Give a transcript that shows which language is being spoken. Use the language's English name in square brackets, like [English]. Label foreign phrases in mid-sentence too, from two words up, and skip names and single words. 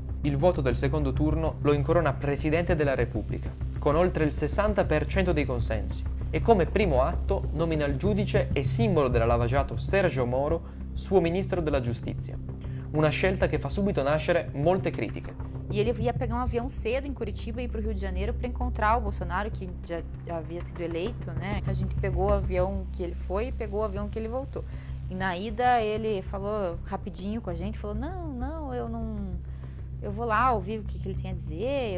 [Italian] Il voto del secondo turno lo incorona Presidente della Repubblica, con oltre il 60% dei consensi, e come primo atto nomina il giudice e simbolo della Lava Jato Sergio Moro suo ministro della giustizia. Una scelta che fa subito nascere molte critiche. [Portuguese] E ele ia pegar um avião cedo em Curitiba e ir para o Rio de Janeiro para encontrar o Bolsonaro, que já havia sido eleito, né? A gente pegou o avião que ele foi e pegou o avião que ele voltou. E na ida ele falou rapidinho com a gente, falou, não, eu vou lá ouvir o que ele tem a dizer.